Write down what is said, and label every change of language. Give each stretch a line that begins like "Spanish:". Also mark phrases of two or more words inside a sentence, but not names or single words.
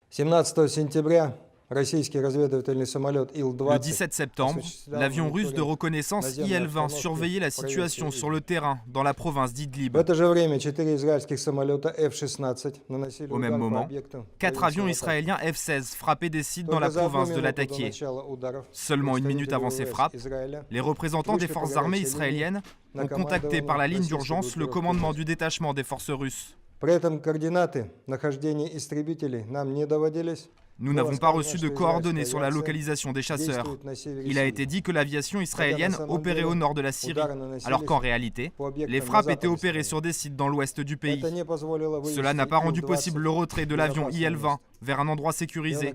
Russian: 17 сентября российский разведывательный самолет
French: Le
Russian: Ил-20
French: 17 septembre, l'avion russe de reconnaissance Il-20 surveillait la situation sur le terrain dans la province
Russian: В
French: d'Idlib.
Russian: это же время 4 израильских самолета F-16 наносили
French: Au même
Russian: удар по
French: moment,
Russian: объектам
French: 4 avions
Russian: военно-воздушной
French: israéliens F-16 frappaient des sites dans
Russian: Только
French: la
Russian: за одну
French: province de
Russian: минуту до
French: Latakia.
Russian: начала ударов
French: Seulement une minute avant ces
Russian: представители
French: frappes,
Russian: ВВС Израиля
French: les représentants des forces armées israéliennes ont contacté par la ligne d'urgence le commandement du détachement des forces russes.
Russian: При этом координаты нахождения истребителей нам не доводились.
French: Nous n'avons pas reçu de coordonnées sur la localisation des chasseurs. Il a été dit que l'aviation israélienne opérait au nord de la Syrie, alors qu'en réalité, les frappes étaient opérées sur des sites dans l'ouest du pays. Cela n'a pas rendu possible le retrait de l'avion Il-20 vers un endroit sécurisé.